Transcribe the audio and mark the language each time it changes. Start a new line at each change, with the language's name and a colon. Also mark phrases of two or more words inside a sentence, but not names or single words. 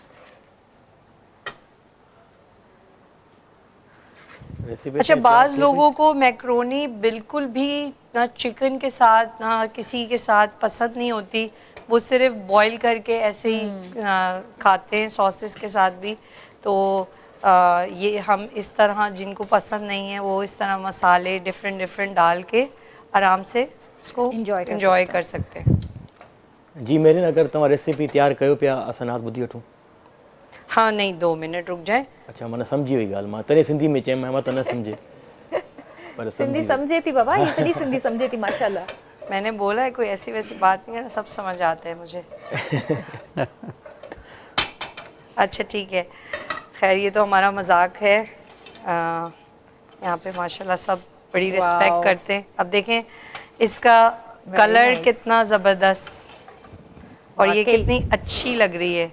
Urdu: اچھا، بعض لوگوں کو میکرونی بالکل بھی نہ چکن کے ساتھ نہ کسی کے ساتھ پسند نہیں ہوتی، وہ صرف بوائل کر کے ایسے ہی کھاتے ہیں ساسز کے ساتھ بھی. تو یہ ہم اس طرح، جن کو پسند نہیں ہے وہ اس طرح مصالحے ڈفرنٹ ڈال کے آرام سے اس کو انجوائے کر سکتے ہیں.
Sindhi: जी मेरे अगर तव्हां रेसिपी तैयार कयो पिया, असां नाथ ॿुधी वठूं।
Urdu: ہاں، نہیں، 2 منٹ رک جائے. اچھا,
Sindhi: माना सम्झी वई ॻाल्हि, मां तॾहिं सिंधी में चयमि, मां त न सम्झे, पर सिंधी समझे थी बाबा, ये सॼी सिंधी समझे थी माशाल्लाह।
Urdu: میں نے بولا ہے کوئی ایسی ویسی بات نہیں ہے، سب سمجھ آتے ہیں مجھے. اچھا ٹھیک ہے، خیر یہ تو ہمارا مذاق ہے. یہاں پہ ماشاءاللہ سب بڑی ریسپیکٹ کرتے ہیں. اب دیکھیں اس کا کلر کتنا زبردست اور یہ کتنی اچھی لگ رہی ہے.